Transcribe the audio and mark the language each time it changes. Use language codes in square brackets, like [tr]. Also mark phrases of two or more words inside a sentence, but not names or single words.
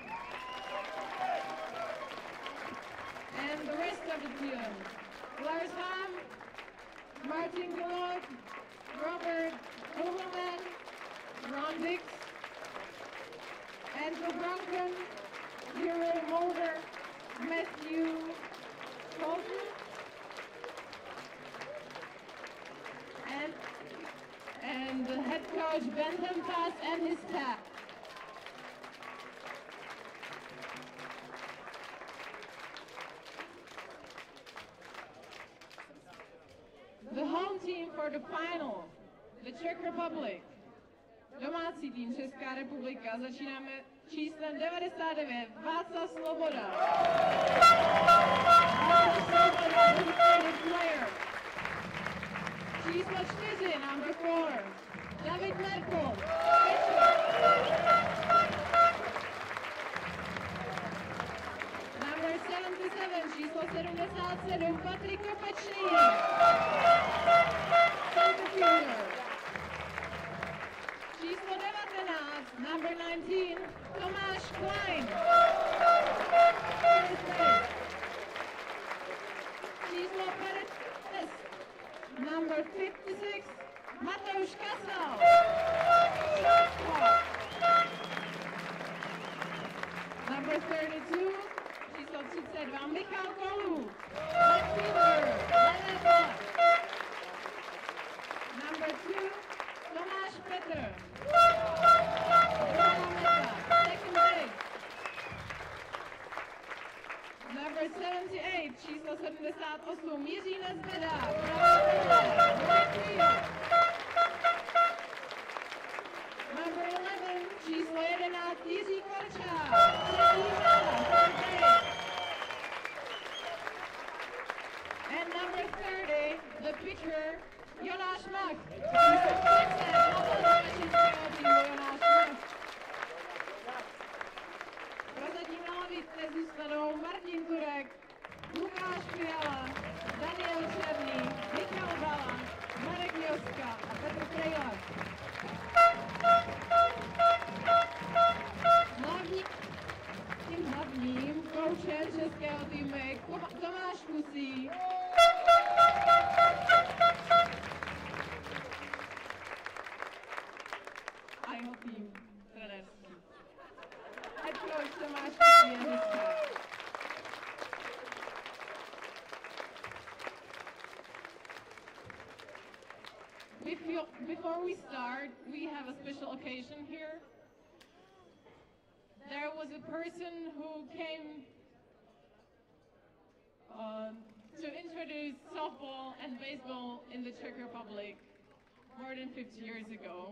[en] And the rest of the team, Lars Ham, Martin Galot, Robert Overman, Ron Dix, Andrew Brunken, Hero Mulder, Matthew Colton, and the head coach Bentham Pass and his staff. The home team for the final, the Czech Republic. [cs] Domácí tým Česká republika. Začínáme číslem 99, Václav Svoboda. [en] Player. [cs] Číslo 4, [en] number 4, David Merkel, number 77, [cs] číslo 77, Patrik Kopečný, [en] center fielder. [cs] Číslo 19, [en] number 19, [cs] Tomáš Klein, [en] first base. [cs] Číslo 50, [en] number 56, [cs] Mateusz Kasal. [en] Number 32, [cs] číslo 32, Michal Kolů. [en] Left fielder, [cs] levé pole. [en] Number 2, Tomáš Petr. [cs] Druhá meta, [en] second base. Number 78, [cs] číslo 78, Jiří Nezbeda. Pravá pole, [en] right field. Number 11, [cs] číslo 11, Jiří Korčák. Třetí meta, [en] third base. And number 30, the pitcher, Jonáš Mach. [cs] Číslo 30, naposledy českého týmu Jonáš Mach. Prozatím na lavičce zůstanou Martin Turek, Lukáš Fiala, Daniel Černý, Michal Bala, Marek Joska a Petr Frejla. Tím hlavním koučem českého týmu je Tomáš Kusí. A jeho tým trenérský. [en] Head coach [cs] Tomáš Kusí je dneska. [en] Before we start, we have a special occasion here. There was a person who came to introduce softball and baseball in the Czech Republic more than 50 years ago.